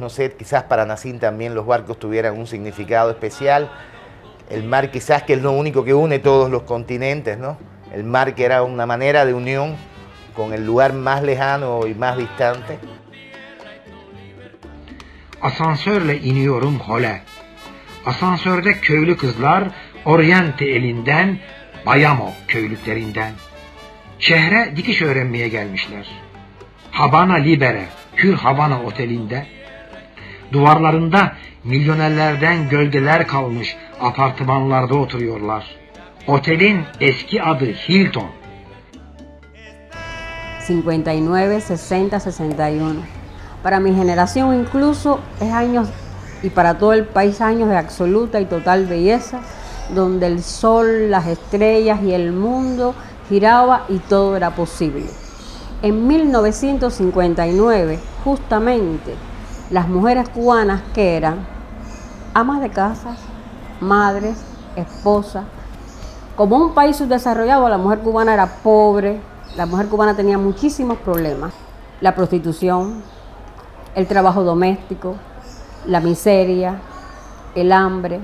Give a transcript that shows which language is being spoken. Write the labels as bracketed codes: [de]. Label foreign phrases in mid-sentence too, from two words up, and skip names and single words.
[es] No sé, quizás para Nassim también los barcos tuvieran un significado especial. El mar quizás que es lo único que une todos los continentes, ¿no? El mar que era una manera de unión con el lugar más lejano y más distante. [tr] Asansörle iniyorum hole. Asansörde köylü kızlar Oriente elinden, Bayamo köylüklerinden. Şehre dikiş öğrenmeye gelmişler. Habana Libere, Hür Havana otelinde. Duvarlarında milyonerlerden gölgeler kalmış apartmanlarda oturuyorlar. Otelin eski adı Hilton. 59, 60, 61. [es] Para mi generación incluso es años, y para todo el país, años de absoluta y total belleza, donde el sol, las estrellas y el mundo giraba y todo era posible. En 1959, justamente, las mujeres cubanas que eran amas de casa, madres, esposas, como un país subdesarrollado, la mujer cubana era pobre, la mujer cubana tenía muchísimos problemas, la prostitución, el trabajo doméstico, la miseria, el hambre.